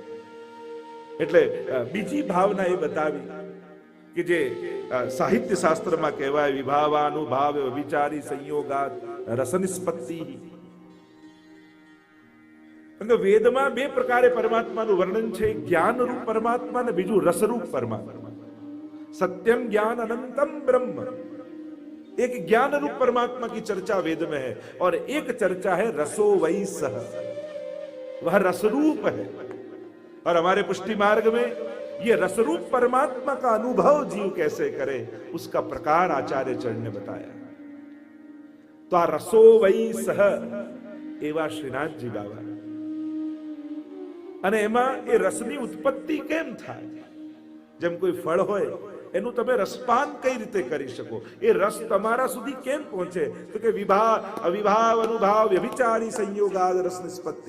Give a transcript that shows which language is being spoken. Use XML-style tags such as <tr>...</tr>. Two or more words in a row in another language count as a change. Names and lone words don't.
<gu>એટલે બીજી ભાવના એ બતાવી કે જે સાહિત્ય શાસ્ત્રમાં કહેવાય,</gu> <sa>વિભાવાનુભાવ વિચારી સંયોગાત રસનિષ્પત્તિ.</sa> <gu>વેદમાં બે પ્રકારે પરમાત્માનું વર્ણન છે, જ્ઞાનરૂપ પરમાત્મા ને બીજું રસરૂપ પરમાત્મા.</gu> <sa>सत्यम ज्ञान अनंतम ब्रह्म.</sa> <hi>एक ज्ञान रूप परमात्मा की चर्चा वेद में है, और एक चर्चा है</hi> <sa>रसो वही सह,</sa> <hi>वह रसरूप है. और हमारे पुष्टि मार्ग में ये रसरूप परमात्मा का अनुभव जीव कैसे करे, उसका प्रकार आचार्य चरण ने बताया।</hi> <gu>તો આ</gu> <sa>रसो वही सह</sa> <gu>એવા શ્રીનાથજી બાબા, અને એમાં એ રસની ઉત્પત્તિ કેમ થાય? જેમ કોઈ ફળ હોય એનું તમે રસપાન કઈ રીતે કરી શકો? એ રસ તમારા સુધી કેમ પહોંચે? તો કે</gu> <sa>વિભાવ અવિભાવ અનુભાવ વ્યભિચારી સંયોગાદ રસ નિષ્પત્તિ.</sa>